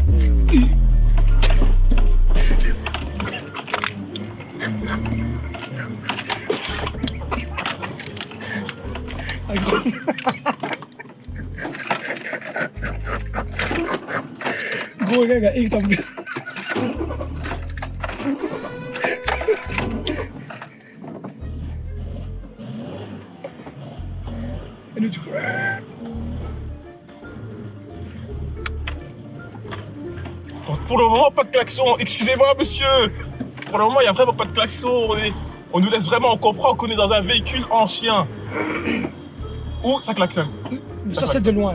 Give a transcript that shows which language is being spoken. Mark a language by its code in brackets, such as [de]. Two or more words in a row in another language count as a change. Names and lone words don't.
[fr] Ah, gros. Gros, gars, [nl] ik dan weer. En nu toe. [fr] Pour le moment, pas de klaxon. Excusez-moi, monsieur. Pour le moment, il n'y a vraiment pas de klaxon. On nous laisse vraiment, on comprend qu'on est dans un véhicule ancien. Ouh, ça klaxonne. Ça, c'est de loin.